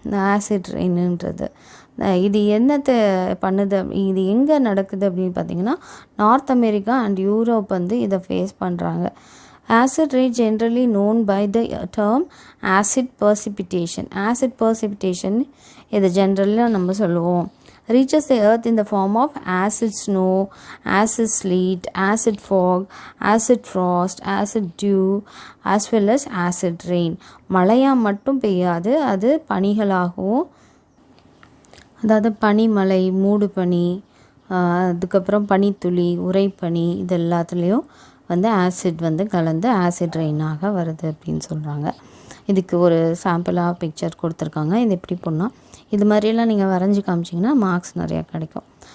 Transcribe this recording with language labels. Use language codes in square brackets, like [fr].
[ta] Acid ரெயின்ன்றது. இது என்னத்தை பண்ணுது, இது எங்கே நடக்குது அப்படின்னு பார்த்தீங்கன்னா நார்த் அமெரிக்கா அண்ட் யூரோப் வந்து இதை ஃபேஸ் பண்ணுறாங்க. [en] Acid rain generally known by the term acid precipitation. [ta] Acid பர்சிபிட்டேஷன் இதை ஜென்ரலாக நம்ம சொல்லுவோம். [en] reaches the earth in the form of acid snow, acid sleet, acid fog, acid frost, acid dew, as well as acid rain. [ta] மழையாக மட்டும் பெய்யாது, அது பனிகளாகவும், அதாவது பனிமலை, மூடு பனி, அதுக்கப்புறம் பனித்துளி, உறைபனி, இது எல்லாத்துலேயும் வந்து ஆசிட் வந்து கலந்து ஆசிட் ரெயினாக வருது அப்படின்னு சொல்கிறாங்க. இதுக்கு ஒரு சாம்பிளாக பிக்சர் கொடுத்துருக்காங்க. இது எப்படி பண்ணால் இது மாதிரியெல்லாம் நீங்கள் வரைஞ்சி காமிச்சிங்கன்னா மார்க்ஸ் நிறையா கிடைக்கும்.